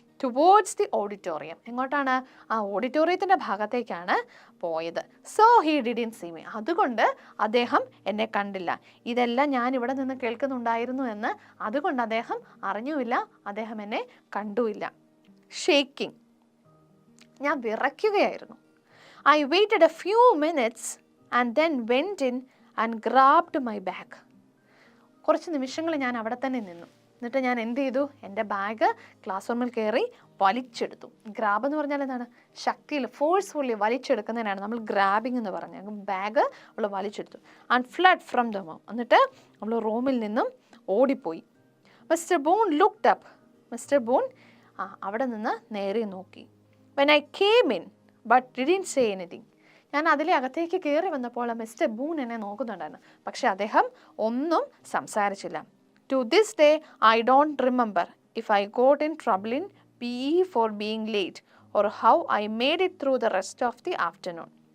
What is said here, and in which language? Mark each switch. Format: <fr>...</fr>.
<en>Towards the auditorium.</en> <ml>എങ്ങോട്ടാണ്? ആ ഓഡിറ്റോറിയത്തിൻ്റെ ഭാഗത്തേക്കാണ് പോയത്.</ml> <en>So he didn't see me.</en> <ml>അതുകൊണ്ട് അദ്ദേഹം എന്നെ കണ്ടില്ല. ഇതെല്ലാം ഞാൻ ഇവിടെ നിന്ന് കേൾക്കുന്നുണ്ടായിരുന്നു എന്ന് അതുകൊണ്ട് അദ്ദേഹം അറിഞ്ഞുമില്ല, അദ്ദേഹം എന്നെ കണ്ടുമില്ല. ഷേക്കിംഗ്. ഞാൻ വിറയ്ക്കുകയായിരുന്നു.</ml> <en>I waited a few minutes and then went in and grabbed my bag.</en> <ml>കുറച്ച് നിമിഷങ്ങൾ ഞാൻ അവിടെ തന്നെ നിന്നു. എന്നിട്ട് ഞാൻ എന്ത് ചെയ്തു? എൻ്റെ ബാഗ് ക്ലാസ് റൂമിൽ കയറി വലിച്ചെടുത്തു. ഗ്രാബ് എന്ന് പറഞ്ഞാൽ എന്താണ്? ശക്തിയിൽ ഫോഴ്സ്ഫുള്ളി വലിച്ചെടുക്കുന്നതിനാണ് നമ്മൾ ഗ്രാബിംഗ് എന്ന് പറഞ്ഞത്. ബാഗ് അവൾ വലിച്ചെടുത്തു.</ml> <en>And fled from the room.</en> <ml>എന്നിട്ട് അവൾ റൂമിൽ നിന്നും ഓടിപ്പോയി.</ml> <en>Mister Boone looked up.</en> <ml>Mister boon അവിടെ നിന്ന് നേരെ നോക്കി.</ml> <en>When I came in but didn't say anything.</en> <ml>ഞാൻ അതിലെ അകത്തേക്ക് കയറി വന്നപ്പോൾ മിസ്റ്റർ ബൂൺ എന്നെ നോക്കുന്നുണ്ടായിരുന്നു, പക്ഷെ അദ്ദേഹം ഒന്നും സംസാരിച്ചില്ല.</ml> <en>To this day I don't remember if I got in trouble in PE for being late or how I made it through the rest of the afternoon.</en>